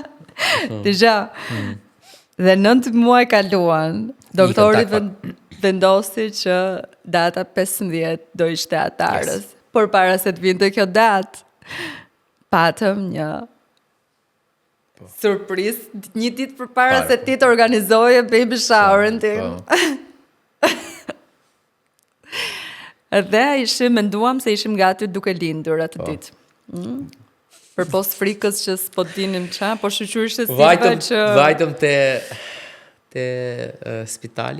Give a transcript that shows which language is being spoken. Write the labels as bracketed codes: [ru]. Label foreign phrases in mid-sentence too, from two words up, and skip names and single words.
[sq] Deja. Dhe 9 muaj kaluan. Doktori vendosi që data 15 do ishte atarës. Por para se të vinte kjo datë, patëm një surprizë një ditë përpara se ti të organizoje [en] baby shower- [sq] in tim. Dhe menduam se ishim gati duke lindur atë ditë. Për pos frikës që s'po dinim qa, po shoqyrishte Silva që vajtëm te spitali.